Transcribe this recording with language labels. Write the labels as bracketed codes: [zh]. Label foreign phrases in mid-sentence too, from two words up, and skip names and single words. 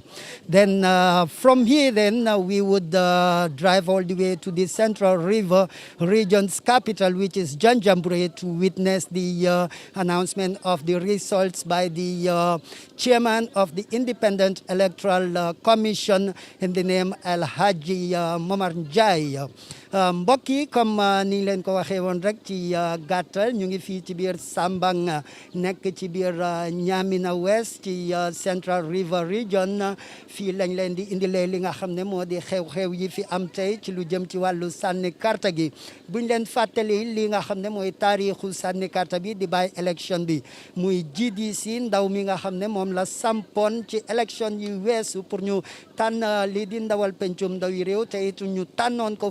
[en] Then from here we would drive all the way to the Central River region's capital, which is Janjambure, to witness the announcement of the results by the chairman of the Independent Electoral Commission in the name El Haji Momar Njai. [wo] Mbokk yi comme ni leen ko waxee woon rek ci gàttal ñu ngi fii ci biir Sambang nekk ci biir Niamina West ci Central River Region fii lañ leen di indilee li nga xam ne moo di xew-xew yi fi am tey ci lu jëm ci wàllu sànni karta gi buñ leen fàttali li nga xam ne mooy taarixu sànni karta bi di bàyyi élection bi muy GDC ndaw mi nga xam ne moom la sampoon ci élection yi weesu pour ñu tànn lii di ndawal pencum ndaw yi réew te it ñu tànnoon ko